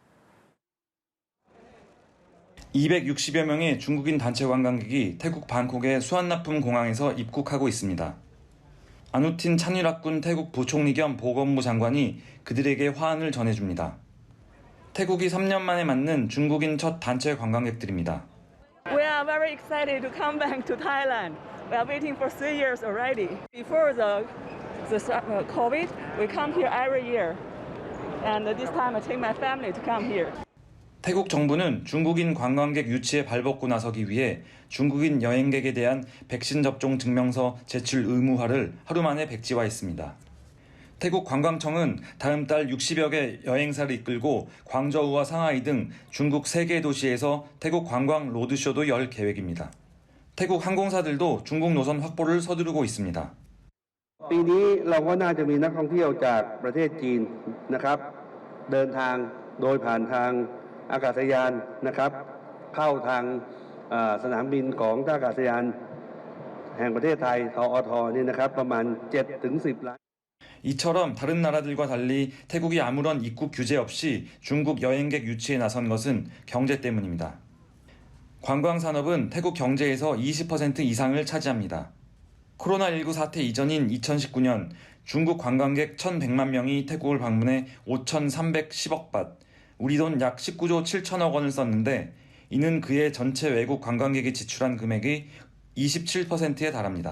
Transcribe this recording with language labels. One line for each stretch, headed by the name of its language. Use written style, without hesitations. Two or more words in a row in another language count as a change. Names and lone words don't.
Korean: 260여 명의 중국인 단체 관광객이 태국 방콕의 수완나품 공항에서 입국하고 있습니다. 아누틴 찬유락군 태국 부총리 겸 보건부 장관이 그들에게 화환을 전해줍니다. 태국이 3년 만에 맞는 중국인 첫 단체 관광객들입니다.
English: We are very excited to come back to Thailand. We are waiting for 3 years already. Before the COVID, we come here every year. And this time I take my family to come here.
Korean: 태국 정부는 중국인 관광객 유치에 발벗고 나서기 위해 중국인 여행객에 대한 백신 접종 증명서 제출 의무화를 하루 만에 백지화했습니다. 태국 관광청은 다음 달 60여 개 여행사를 이끌고 광저우와 상하이 등 중국 3개 도시에서 태국 관광 로드쇼도 열 계획입니다. 태국 항공사들도 중국 노선 확보를 서두르고 있습니다.
Thai: ปีนี้เราก็น่าจะมีนักท่องเที่ยวจากประเทศจีนนะครับเดินทางโดยผ่านทางอากาศยานนะครับเข้าทางสนามบินของท่าอากาศยานแห่งประเทศไทยทอทนี่นะครับประมาณ 7-10 ล้าน
Korean: 이처럼 다른 나라들과 달리 태국이 아무런 입국 규제 없이 중국 여행객 유치에 나선 것은 경제 때문입니다. 관광산업은 태국 경제에서 20% 이상을 차지합니다. 코로나19 사태 이전인 2019년 중국 관광객 1,100만 명이 태국을 방문해 5,310억 밭, 우리 돈 약 19조 7천억 원을 썼는데 이는 그의 전체 외국 관광객이 지출한 금액의 27%에 달합니다.